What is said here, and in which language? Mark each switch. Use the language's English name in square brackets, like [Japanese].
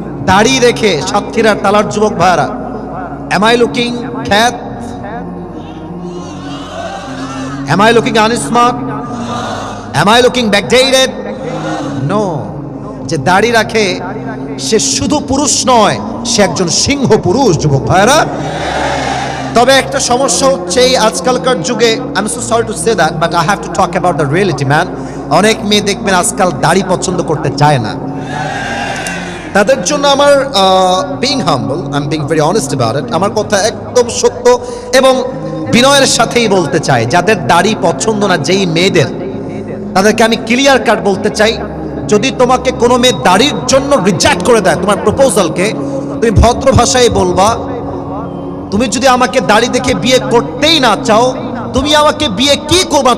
[Bangla] দাড়ি রেখে সাতক্ষীরার তালার যুবক ভাইরা, [English] am I looking [Bangla] খ্যাত? [English] Am I looking unsmart? Am I looking backdated? No. [Bangla] যে দাড়ি রাখে সে শুধু পুরুষ নয়, সে একজন সিংহ পুরুষ। যুবক ভাইরা, তবে একটা সমস্যা হচ্ছে এই আজকালকার যুগে, [English] I'm so sorry to say that, but I have to talk about the reality man. [Bangla] অনেক মেয়ে দেখবেন আজকাল দাড়ি পছন্দ করতে চায় না। তাদের জন্য আমার [English] being humble, I'm being very honest about it, [Bangla] আমার কথা একদম সত্য এবং বিনয়ের সাথেই বলতে চাই। যাদের দাড়ি পছন্দ না, যেই মেয়েদের, তাদেরকে আমি ক্লিয়ার কাট বলতে চাই, যদি তোমাকে কোনো মেয়ে দাড়ির জন্য রিজেক্ট করে দেয় তোমার প্রপোজালকে, তুমি ভদ্র ভাষায় বলবা, তুমি যদি আমাকে দাড়ি দেখে বিয়ে করতেই না চাও, তুমি আমাকে বিয়ে কি করবা?